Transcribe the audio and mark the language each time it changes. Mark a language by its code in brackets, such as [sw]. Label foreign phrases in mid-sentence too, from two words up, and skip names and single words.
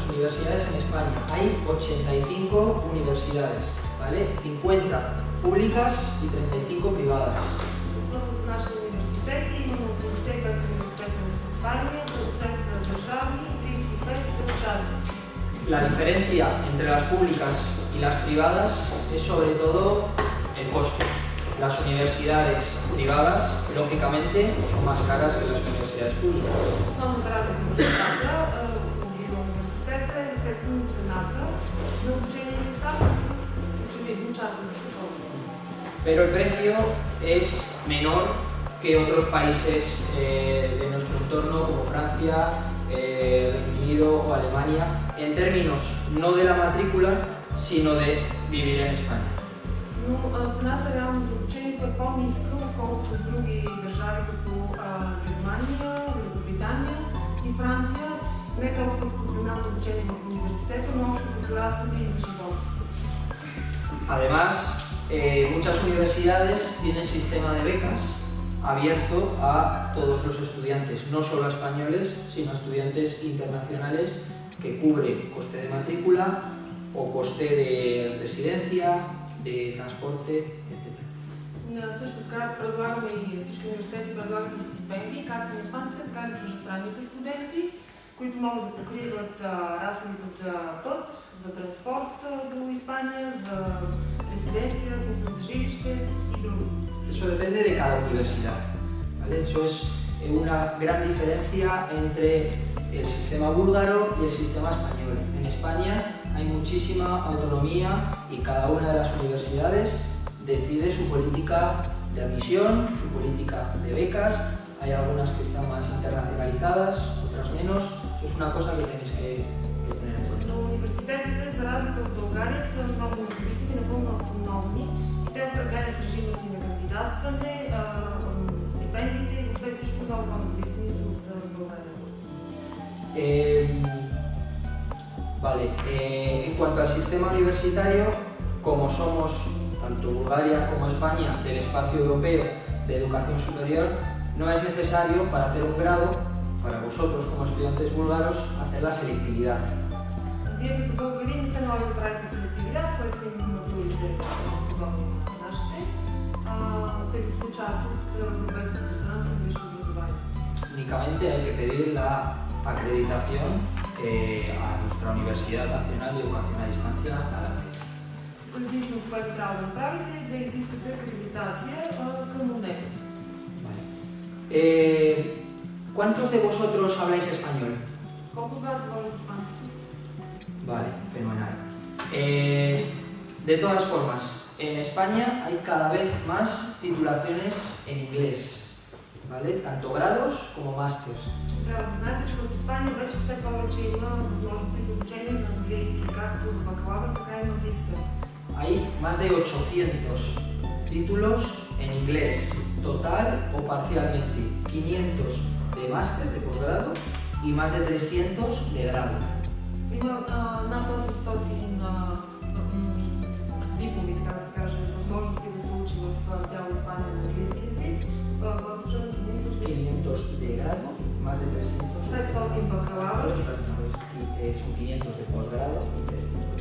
[es] universidades en España. Hay 85 universidades, ¿vale? 50 públicas y 35 privadas. [bg] В нашите университети имаме 85 университета в Испания, 50 са държавни и 35 са частни. [es] La diferencia entre las públicas y las privadas es sobre todo el coste. Las universidades privadas, lógicamente, son más caras que las universidades públicas. [bg] Основната разлика между двата в университета е естествено цената на обучението, очевидно частните са по-скъпи. [es] Pero el precio es menor que otros países de nuestro entorno como Francia, Reino Unido o Alemania, en términos no de la matrícula, sino de vivir en España. [bg] Но цената реално за обучението е по-ниска, отколкото в други държави като Германия, Великобритания и Франция. Не толкова като цена за обучение в университета, но общо като разходи за живот. [es] Además, muchas universidades tienen sistema de becas abierto a todos los estudiantes, no solo a españoles, sino a estudiantes internacionales que cubre coste de matrícula o coste de residencia, de transporte, etc. [bg] Също така предлагаме и всички университети предлагат и стипендии, както на испанците, така и на чуждестранните студенти, които могат да покриват разходите за път, за транспорт до Испания, за резиденция, за жилище и други. [es] Eso depende de cada universidad, ¿vale? Eso es una gran diferencia entre el sistema búlgaro y el sistema español. En España hay muchísima autonomía y cada una de las universidades decide su política de admisión, su política de becas. Hay algunas que están más internacionalizadas, otras menos. Eso es una cosa que tenéis que tener en cuenta. [bg] Но университетите, за разлика от България, са много независими, напълно автономни. Те определят режима си на кандидатстване, стипендиите и въобще всичко много по-независими са от България. [es] Vale, en cuanto al sistema universitario, como somos tanto Bulgaria como España del espacio europeo de educación superior, no es necesario para hacer un grado, para vosotros como estudiantes búlgaros, hacer la selectividad. [bg] Вие като българи не се налага да правите селективитет, което са им матурите подобни на нашите, тъй като сте част от европейското пространство на висше образование. [es] Únicamente hay que pedir la acreditación a nuestra Universidad Nacional de Educación a Distancia, a la UNED. [bg] Единственото, което трябва да направите е да изискате акредитация към УНЕД. [es] Vale. ¿Cuántos de vosotros habláis español? [bg] Колко от вас говорят испански? [es] Vale, fenomenal. De todas formas, en España hay cada vez más titulaciones en inglés, ¿vale? Tanto grados como máster. [bg] Трябва да знаете, че в Испания вече все повече има възможности за обучение на английски, както в бакалавър, така и магистър. [es] Hay más de 800 títulos en inglés, total o parcialmente, 500 de máster, de posgrado, y más de 300 de grado. [bg] Има над 800 дипломи, така да се каже, възможности да се учи в цяла Испания на английски език. Продължаваме [es] 500 de grado, más de 300 [bg] 500 бакалавър, [es] son 500 de posgrado y 300.